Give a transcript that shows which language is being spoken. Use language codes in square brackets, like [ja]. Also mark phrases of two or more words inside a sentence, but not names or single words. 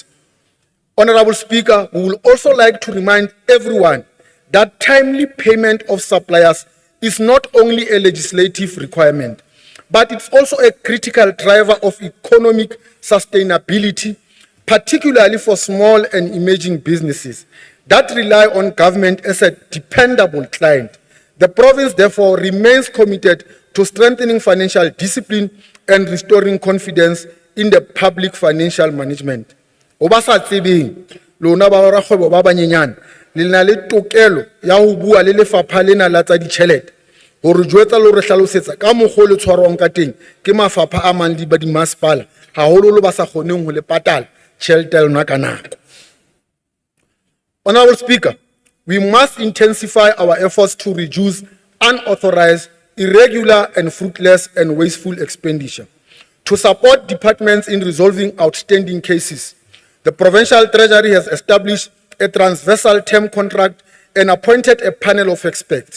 [en] Honorable Speaker, we would also like to remind everyone that timely payment of suppliers is not only a legislative requirement, but it's also a critical driver of economic sustainability, particularly for small and emerging businesses that rely on government as a dependable client. The province, therefore, remains committed to strengthening financial discipline and restoring confidence in the public financial management. [st] Oba sa tsebeng, lona ba rakgwebo ba banyenyane, le na le tokelo ya ho bua le lefapha lena la tsa ditjhelete hore jwetsa le re hlalosetsa ka mokgwa le tshwarwang ka teng ke mafapha a mang le ba dimasepala haholo ba sa kgoneng ho le patala tjhelete lona ka nako. [en] Honorable Speaker, we must intensify our efforts to reduce unauthorized, irregular, and fruitless and wasteful expenditure. To support departments in resolving outstanding cases, the Provincial Treasury has established a transversal term contract and appointed a panel of experts.